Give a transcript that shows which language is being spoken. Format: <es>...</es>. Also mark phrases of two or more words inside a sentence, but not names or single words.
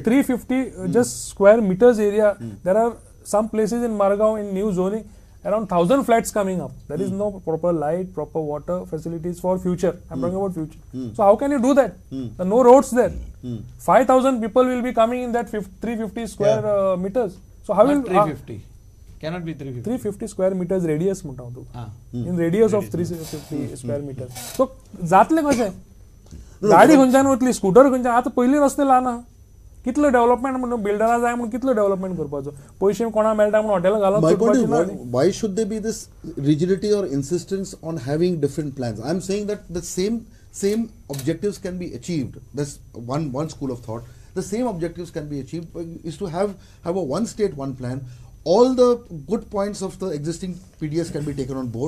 <en>350 just square meters area, there are some places in Margao in new zoning around 1,000 flats coming up. There is no proper light, proper water facilities for future. I'm talking about future. So how can you do that? There are no roads there. 5,000 people will be coming in that 350 square meters. So how Not will 350. Cannot be 350. 350 square meters radius</en> <kok>म्हणता हूँ तू. Ah.</kok> <en>In radius of 350 square meters.</en> <kok>So जातले कशें? गाडी खंयच्यान वतली, स्कूटर खंयच्यान? आतां पयलीं रस्ते ल्हान आहा. कितलो डेव्हलपमेंट म्हणून बिल्डरा जाय म्हणून कितलो डेव्हलपमेंट करपाचो? पयशे कोणा मेळटा म्हणून हॉटेलां घालून</kok> <en>My point is,</en> <kok>करपाचें ना न्ही.</kok> <en>why should there be this rigidity or insistence on having different plans? I'm saying that the same objectives can be achieved. That's one school of thought. The same objectives can be achieved is to have a one state, one plan. All the good points of the existing PDS can be taken on board.</en>